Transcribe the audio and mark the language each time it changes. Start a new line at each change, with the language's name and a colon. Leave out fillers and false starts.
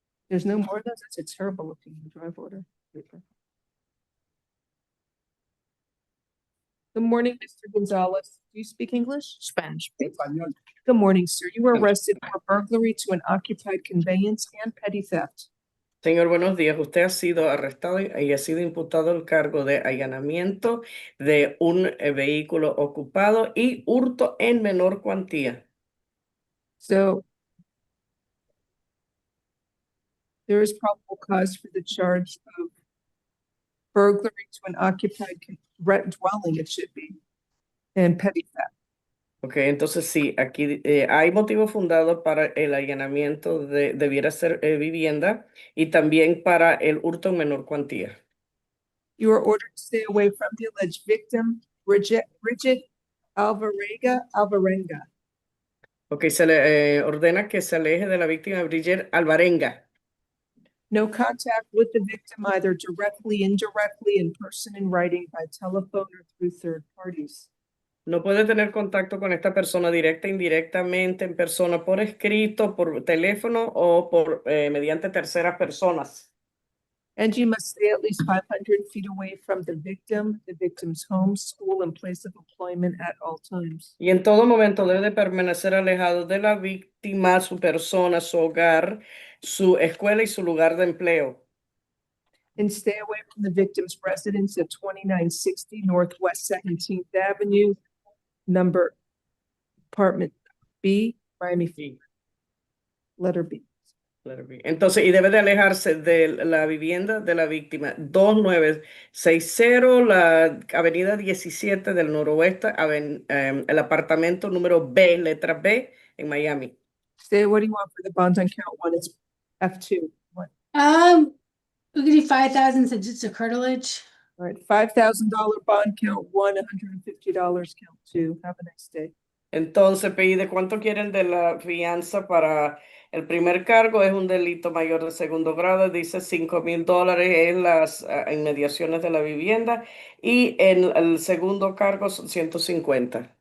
English: There's no more of those? That's a terrible looking drive order paper. Good morning, Mr. Gonzalez. Do you speak English? Spanish.
Spanish: Español.
English: Good morning, sir. You were arrested for burglary to an occupied conveyance and petty theft.
Spanish: Señor, buenos días. Usted ha sido arrestado y ha sido imputado el cargo de allanamiento de un vehículo ocupado y hurto en menor cuantía.
English: So there is probable cause for the charge of burglary to an occupied dwelling, it should be, and petty theft.
Spanish: Ok, entonces sí, aquí hay motivo fundado para el allanamiento debiera ser vivienda y también para el hurto en menor cuantía.
English: You are ordered to stay away from the alleged victim, Bridget Alvarenga.
Spanish: Ok, se le ordena que se aleje de la víctima Bridget Alvarenga.
English: No contact with the victim either directly, indirectly, in person, in writing, by telephone, or through third parties.
Spanish: No puede tener contacto con esta persona directa, indirectamente, en persona, por escrito, por teléfono o por mediante terceras personas.
English: And you must stay at least 500 feet away from the victim's home, school, and place of employment at all times.
Spanish: Y en todo momento debe de permanecer alejado de la víctima, su persona, su hogar, su escuela y su lugar de empleo.
English: And stay away from the victim's residence at 2960 Northwest 17th Avenue, apartment B, Miami, letter B.
Spanish: Entonces, y debe de alejarse de la vivienda de la víctima 2960, la avenida 17 del noroeste, el apartamento número B, letra B, en Miami.
English: Say, what do you want for the bond on count one? It's F2. What? We could do 5,000 since it's a curtilage. All right, $5,000 bond count one, $150 count two. Have a nice day.
Spanish: Entonces, pide cuánto quieren de la fianza para el primer cargo, es un delito mayor de segundo grado, dice $5,000 en las inmediaciones de la vivienda y en el segundo cargo son 150.